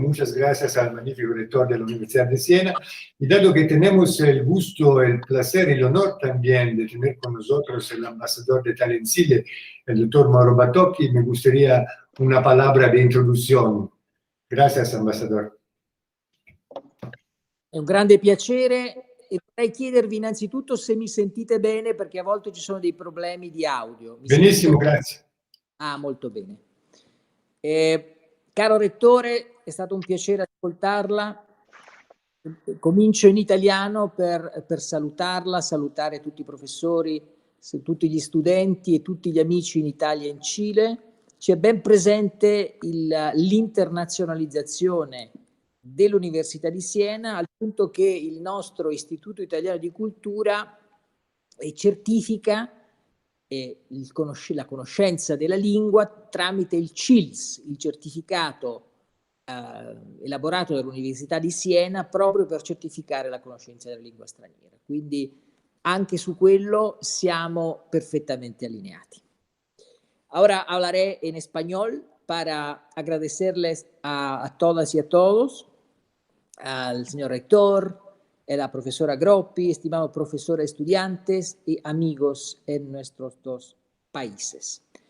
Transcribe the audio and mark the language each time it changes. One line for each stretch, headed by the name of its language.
Spanish: Muchas gracias al magnífico rector de la Universidad de Siena. Y dado que tenemos el gusto, el placer y el honor también de tener con nosotros el embajador de Talenside, el doctor Mauro Batocchi, me gustaría una palabra de introducción. Gracias, embajador.
Italian: È un grande piacere e vorrei chiedervi innanzitutto se mi sentite bene, perché a volte ci sono dei problemi di audio. Benissimo, grazie. Ah, molto bene. Caro Rettore, è stato un piacere ascoltarla. Comincio in italiano per salutarla, salutare tutti i professori, tutti gli studenti e tutti gli amici in Italia e in Cile. C'è ben presente l'internazionalizzazione dell'Università di Siena, al punto che il nostro Istituto Italiano di Cultura certifica la conoscenza della lingua tramite il CILS, il certificato elaborato dall'Università di Siena proprio per certificare la conoscenza della lingua straniera. Quindi anche su quello siamo perfectamente alineati.
Spanish: Ahora hablaré en español para agradecerles a todas y a todos, al señor rector, a la profesora Groppi, estimados profesores, estudiantes y amigos en nuestros dos países.